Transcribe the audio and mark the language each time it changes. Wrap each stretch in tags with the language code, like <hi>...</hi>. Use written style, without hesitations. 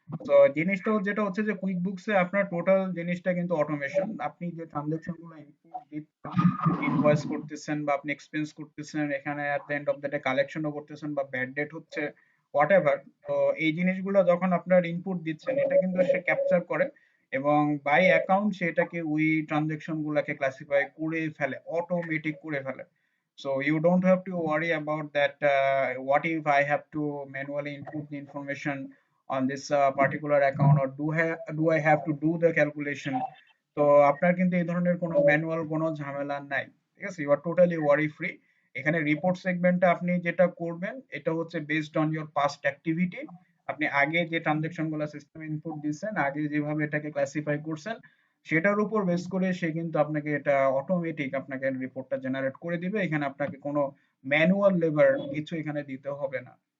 <bn>তো জিনিসটা যেটা হচ্ছে যে কুইকবুকসে আপনার টোটাল জিনিসটা কিন্তু অটোমেশন, আপনি যে ট্রানজাকশন গুলো ইনপুট দিচ্ছেন, ইনভয়েস করতেছেন বা আপনি এক্সপেন্স করতেছেন, এখানে</bn> <en>at the end of the day</en> <bn>কালেকশনও করতেছেন বা ব্যাড ডেট হচ্ছে হোয়াটএভার, তো এই জিনিসগুলো যখন আপনার ইনপুট দিচ্ছেন এটা কিন্তু সে ক্যাপচার করে এবং বাই অ্যাকাউন্ট সেটাকে ওই ট্রানজাকশন গুলাকে ক্লাসিফাই করে ফেলে, অটোমেটিক করে ফেলে।</bn> <en>So you don't have to worry about that. What if I have to manually input the information on this particular account, or do I have to do the calculation?</en> <bn>তো আপনার কিন্তু এই ধরনের কোনো ম্যানুয়াল কোনো ঝামেলা নাই, ঠিক আছে,</bn> <en>You are totally worry free.</en> <bn>এখানে রিপোর্ট সেগমেন্টে আপনি যেটা করবেন এটা হচ্ছে</bn> <en>based on your past activity,</en> <bn>আপনি আগে যে ট্রানজাকশন গুলো সিস্টেমে ইনপুট দিচ্ছেন, আগে যেভাবে এটাকে ক্লাসিফাই করছেন সেটার উপর বেস করে সে কিন্তু আপনাকে এটা অটোমেটিক আপনাকে রিপোর্টটা জেনারেট করে দিবে, এখানে আপনাকে কোনো ম্যানুয়াল লেবার কিছু এখানে দিতে হবে না।</bn>